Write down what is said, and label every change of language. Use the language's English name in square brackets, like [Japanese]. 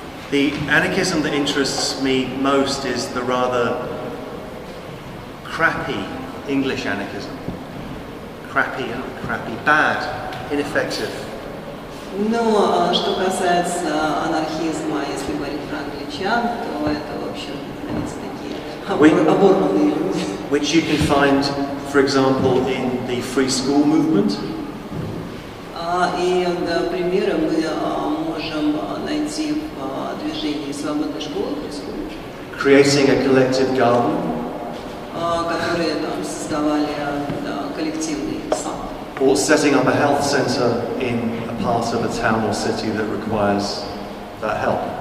[English] The anarchism that interests me most is the rather crappy English anarchism. Crappy, bad, ineffective. [Russian] Но что касается анархизма, если говорить про англичан, то это, в общем, такие оборванные люди. [English] Which you can find, for example, in the free school movement. [Russian] И примеры мы можем найти в движении свободной школы, [English] creating a collective garden. [Russian] Которые там создавали коллективный сад. [English] Or setting up a health centre in a part of a town or city that requires that help.